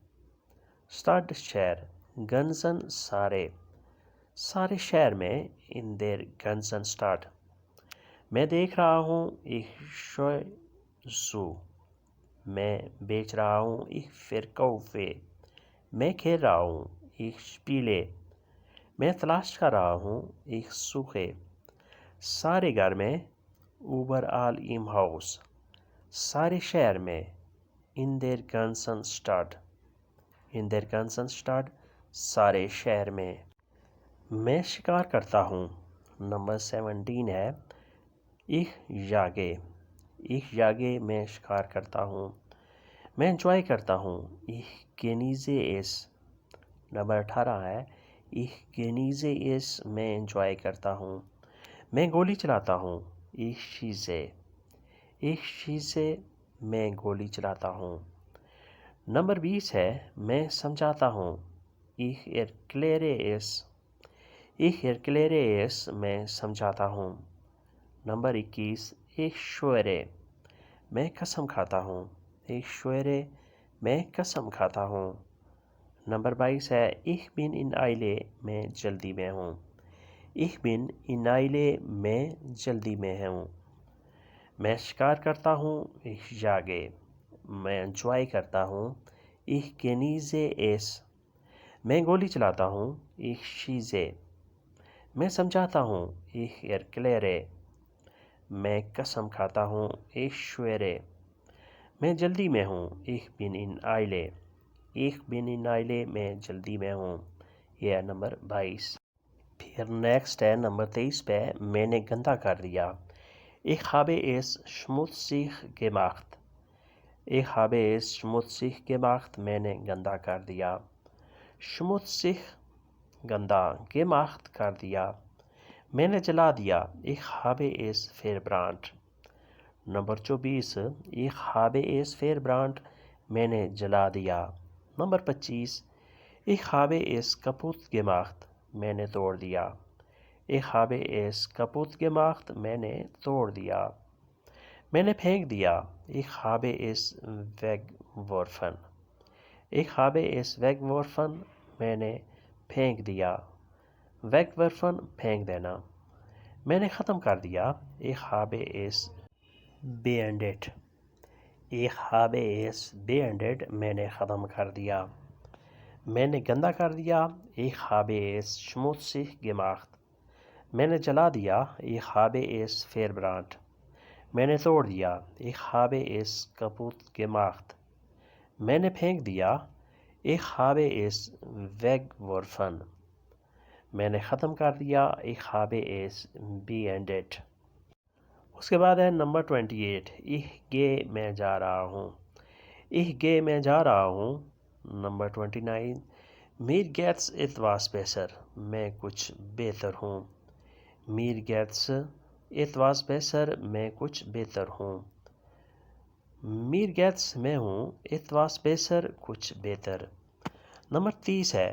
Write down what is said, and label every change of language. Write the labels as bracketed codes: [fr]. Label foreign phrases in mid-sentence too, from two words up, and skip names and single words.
[ur] Stadt شہر، ganzen سارے، سارے شہر میں، [de] in der ganzen Stadt۔ [ur] میں دیکھ رہا ہوں [de] ich schaue zu، [ur] میں بیچ رہا ہوں [de] ich verkaufe، [ur] میں کھیل رہا ہوں [de] ich spiele، [ur] میں تلاش کر رہا ہوں [de] ich suche۔ [ur] سارے گھر میں [de] überall im Haus، [ur] سارے شہر میں [de] in der ganzen Stadt، in der ganzen Stadt، [ur] سارے شہر میں۔ میں شکار کرتا ہوں۔ نمبر 17 ہے [de] ich jage، ich jage، [ur] میں شکار کرتا ہوں، میں انجوائے کرتا ہوں [de] ich genieße es۔ [ur] نمبر 18 ہے [de] ich genieße es، [ur] میں انجوائے کرتا ہوں، میں گولی چلاتا ہوں [de] ich schieße، ich schieße، [ur] میں گولی چلاتا ہوں۔ نمبر 20 ہے میں سمجھاتا ہوں [de] ich erkläre es، ich erkläre es، [ur] میں سمجھاتا ہوں۔ [de] نمبر 21 ich schwöre، [ur] میں قسم کھاتا ہوں [de] ich schwöre، [ur] میں قسم کھاتا ہوں۔ نمبر 22 ہے [de] ich bin in Eile، [ur] میں جلدی میں ہوں [de] ich bin in Eile، [ur] میں جلدی میں ہوں۔ میں شکار کرتا ہوں [de] ich jage، [ur] میں انجوائے کرتا ہوں [de] Ich genieße es. [ur] میں گولی چلاتا ہوں. [de] Ich schieße. [ur] میں سمجھاتا ہوں. [de] Ich erkläre. [ur] میں قسم کھاتا ہوں. [de] Ich schwöre. [ur] میں جلدی میں ہوں. [de] Ich bin in Eile. Ich bin in Eile. [ur] میں جلدی میں ہوں. یہ ہے نمبر 22. پھر نیکسٹ ہے نمبر 23 پہ. میں نے گندا کر دیا. [de] Ich habe es schmutzig gemacht. Ich habe es schmutzig gemacht. [ur] میں نے گندا کر دیا. schmutzig گندا, gemacht کر دیا. میں نے جلا دیا. [de] Ich habe es verbrannt. [ur] نمبر 24. [de] Ich habe es verbrannt. [ur] میں نے جلا دیا. نمبر 25. [de] Ich habe es kaputt gemacht. [ur] میں نے توڑ دیا. [de] Ich habe es kaputt gemacht. [ur] میں نے توڑ دیا. میں نے پھینک دیا. [de] Ich habe es weggeworfen. Ich habe es weggeworfen. [ur] میں نے پھینک دیا. wegwerfen پھینک دینا. میں نے ختم کر دیا. [de] Ich habe es beendet. Ich habe es beendet. [ur] میں نے ختم کر دیا. میں نے گندا کر دیا. [de] Ich habe es schmutzig gemacht. [ur] میں نے جلا دیا. [de] Ich habe es verbrannt. [ur] میں نے توڑ دیا. [de] Ich habe es kaputt gemacht. [ur] میں نے پھینک دیا. [de] Ich habe es weggeworfen. [ur] میں نے ختم کر دیا. [de] Ich habe es beendet. [ur] اس کے بعد ہے نمبر 28. [de] Ich gehe [ur] میں جا رہا ہوں. [de] Ich gehe [ur] میں جا رہا ہوں. نمبر 29. [de] Mir geht's etwas besser. [ur] میں کچھ بہتر ہوں. [de] Mir geht's etwas besser. [ur] میں کچھ بہتر ہوں. [de] Mir geht's [ur] میں ہوں. [de] etwas besser [ur] کچھ بہتر. نمبر 30 ہے.